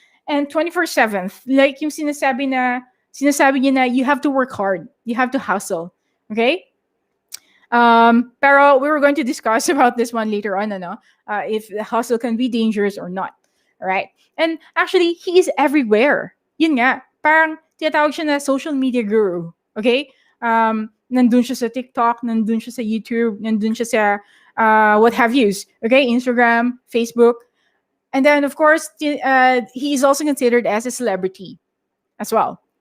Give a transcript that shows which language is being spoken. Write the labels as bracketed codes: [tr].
[en] And 24/7, like [tl] yung sinasabi niya na [en] you have to work hard. You have to hustle. Okay? [tl] Pero [en] we were going to discuss about this one later on, if the hustle can be dangerous or not. Right? And actually, he is everywhere. [tl] Yun nga, parang tinatawag siya na social media guru. Okay? Nandun siya sa TikTok, nandun siya sa YouTube, nandun siya sa [en] what have yous. Okay? Instagram, Facebook. And then, of course, he is also considered as a celebrity as well.